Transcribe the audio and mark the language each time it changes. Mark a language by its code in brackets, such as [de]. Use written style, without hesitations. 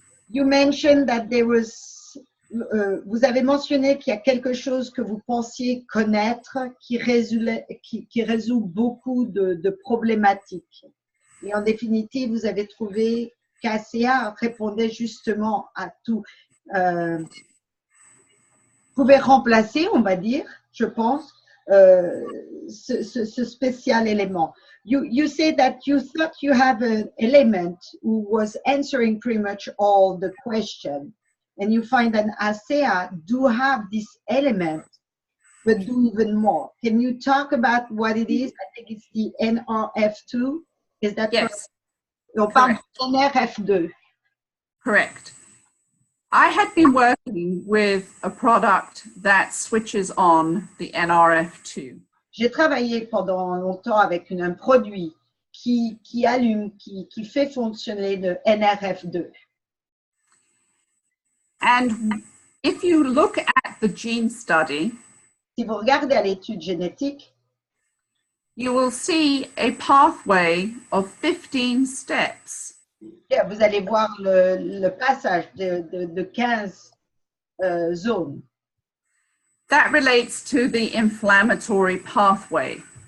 [en] You mentioned that there was, [fr] vous avez mentionné qu'il y a quelque chose que vous pensiez connaître qui résout beaucoup de problématiques. Et en définitive, vous avez trouvé qu'ACA répondait justement à tout. Pouvait remplacer, on va dire, je pense, ce spécial élément. [en] You say that you thought you have an element who was answering pretty much all the question, and you find that ASEA do have this element, but do even more. Can you talk about what it is? I think it's the NRF2. Is that Yes. [fr] On parle de NRF2. [en] Correct. I had been working with a product that switches on the NRF2. [fr] J'ai travaillé pendant longtemps avec un produit qui allume, qui fait fonctionner le NRF2. [en] And if you look at the gene study, [fr] Si vous regardez à l'étude génétique, [en] you will see a pathway of 15 steps. [fr] vous allez voir le passage de 15 zones. [en] That relates to the inflammatory pathway.